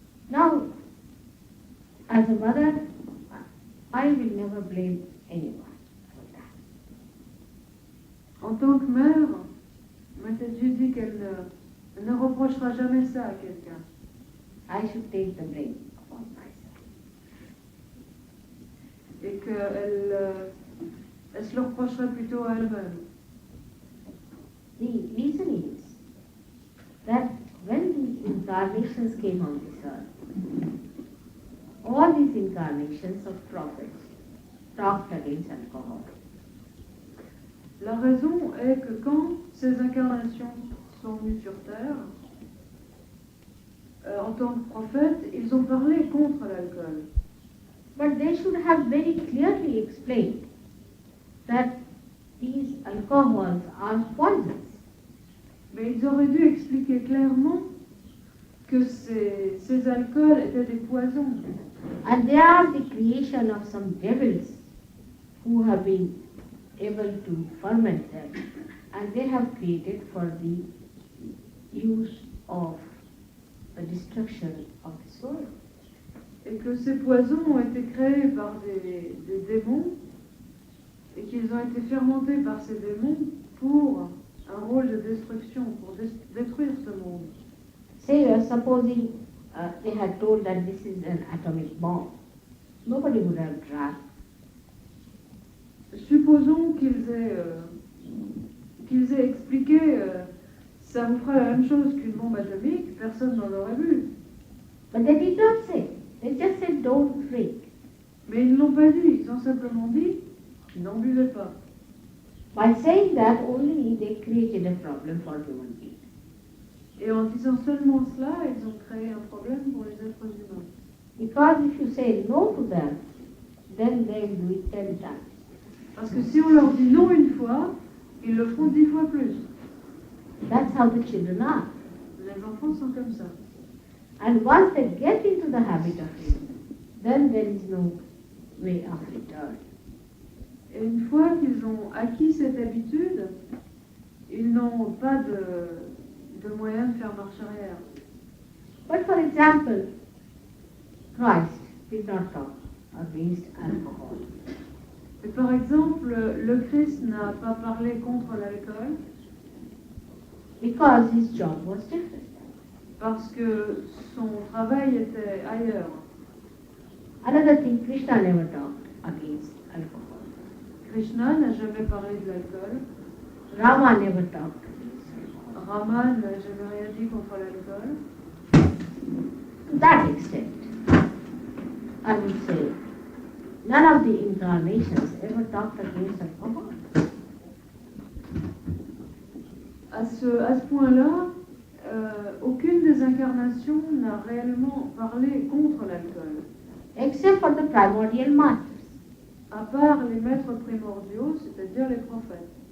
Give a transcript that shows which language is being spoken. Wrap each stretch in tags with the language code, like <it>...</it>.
<en>Now, as a mother, I will never blame anyone for that.</en> <fr>En tant que mère, Mataji dit qu'elle ne reprochera jamais ça à quelqu'un.</fr> <en>I should take the blame upon myself.</en> <fr>Et qu'elle se le reprocherait plutôt à elle-même.</fr> <en>The reason is that when the incarnations came on this earth, all these incarnations of prophets talked against alcohol.</en> <fr>La raison est que quand ces incarnations sont venues sur Terre, en tant que prophètes, ils ont parlé contre l'alcool.</fr> <en>But they should have very clearly explained that these alcohols are poisons.</en> <fr>Mais ils auraient dû expliquer clairement que ces alcools étaient des poisons.</fr> <en>And they are the creation of some devils who have been able to ferment them, and they have created for the use of the destruction of the soul.</en> <fr>Et que ces poisons ont été créés par des démons et qu'ils ont été fermentés par ces démons pour un rôle de destruction, pour détruire ce monde.</fr> <en>Say, supposing they had told that this is an atomic bomb, nobody would have drank.</en> <fr>Supposons qu'ils aient expliqué ça vous fera la même chose qu'une bombe atomique, personne n'en aurait bu.</fr> <en>But they did not say. They just said don't drink.</en> <fr>Mais ils ne l'ont pas dit, ils ont simplement dit n'en buvez pas.</fr> <en>By saying that only they created a problem for human beings.</en> <fr>Et en disant seulement cela, ils ont créé un problème pour les êtres humains.</fr> <en>Because if you say no to them, then they will do it 10 times.</en> <fr>Parce que si on leur dit non une fois, ils le feront 10 fois plus.</fr> <en>That's how the children are.</en> <fr>Les enfants sont comme ça.</fr> <en>And once they get into the habit of it, then there is no way of return.</en> <fr>Et une fois qu'ils ont acquis cette habitude, ils n'ont pas de moyen de faire marche arrière.</fr> <en>But for example, Christ did not talk against alcohol.</en> <fr>Et par exemple, le Christ n'a pas parlé contre l'alcool</fr> <en>Because his job was different.</en> <fr>parce que son travail était ailleurs.</fr> <en>Another thing, Krishna never talked against alcohol.</en> <fr>Krishna n'a jamais parlé de l'alcool.</fr> <en>Rama never talked against alcohol.</en> <fr>Rama n'a jamais rien dit contre l'alcool.</fr> <en>To that extent, I would say, none of the incarnations ever talked against alcohol.</en> <fr>À ce point-là, aucune des incarnations n'a réellement parlé contre l'alcool,</fr> <en>Except for the primordial masters.</en> <fr>à part les maîtres primordiaux, c'est-à-dire les prophètes.</fr>